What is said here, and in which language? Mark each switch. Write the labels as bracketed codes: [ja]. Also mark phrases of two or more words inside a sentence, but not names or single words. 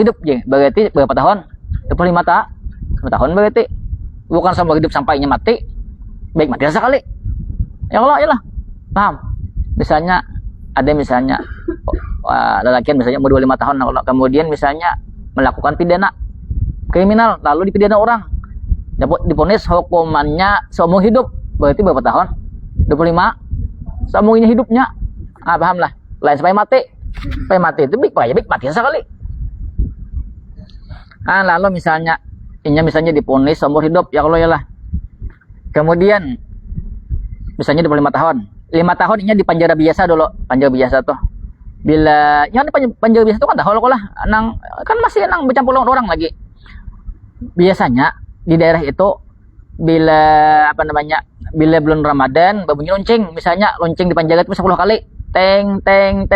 [bjn] hidup ya berarti berapa tahun 25 tahun berarti bukan seumur hidup sampainya mati baik mati sekali ya Allah ya lah paham misalnya ada misalnya lelaki misalnya umur 25 tahun kalau kemudian misalnya melakukan pidana kriminal lalu dipidana orang diponis hukumannya seumur hidup berarti berapa tahun 25 seumurnya hidupnya paham lah lain sampai mati itu baik mati sekali lalu misalnya misalnya diponis seumur hidup ya Allah ya lah kemudian misalnya 25 tahun 5 tahun ini dipanjara biasa dulu panjara biasa tuh bila yang panjara biasa tuh kan dahulu lah nang kan masih nang bercampur orang lagi biasanya di daerah itu bila bila bulan Ramadan berbunyi lonceng misalnya lonceng dipanjara itu 10 kali teng 10